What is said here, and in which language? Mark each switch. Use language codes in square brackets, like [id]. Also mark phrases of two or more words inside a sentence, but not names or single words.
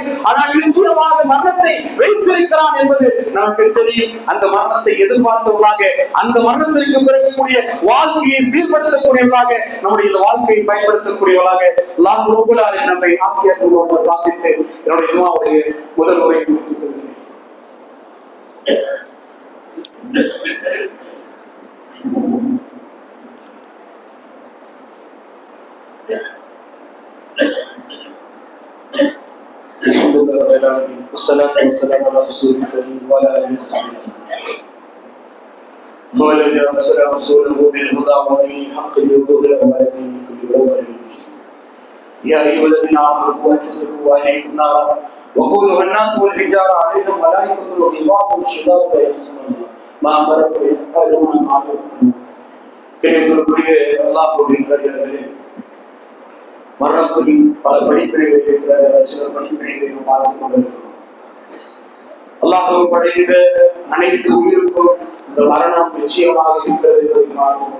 [ta] ஆனால் நிச்சயமாக மரணத்தை வைத்திருக்கிறான் என்பது நமக்கு தெரியும். அந்த மரணத்தை எதிர்பார்த்தவர்களாக, அந்த மரணத்திற்கு பிறகு கூடிய வாழ்க்கையை சீர்படுத்தக்கூடியவர்களாக, நம்முடைய இந்த வாழ்க்கையை பயன்படுத்தக்கூடியவர்களாக [ar] الله رب العالمين [ta] நம்மை ஆக்கியத்துள்ளோடு பிரார்த்தித்து என்னுடைய ஜுமாவுடைய முதல் உரையை முடித்துக் கொள்கிறேன். [ar] والصلاة والسلام على رسول الله وعلى آله وصحبه والذي أرسل رسوله بالهدى ودين الحق ليظهره على الدين كله ولو كره المشركون. يا أيها الذين آمنوا قوا أنفسكم وأهليكم نارا وقودها الناس والحجارة عليهم ملائكة غلاظ شداد لا يعصون ما أمرهم ويفعلون ما يؤمرون. [ta] கிடைத்திருக்கிற அல்லாஹ்வுடைய நல்லடியார்களே, மரணத்தின் பல படிப்பினைகள் இருக்கிற சில படிப்பினைகளை பார்த்து கொண்டிருக்கிறோம். அல்லாஹ் படைத்த அனைத்து உயிருக்கும் இந்த மரணம் நிச்சயமாக இருக்கிறது என்பதை பார்த்தோம்.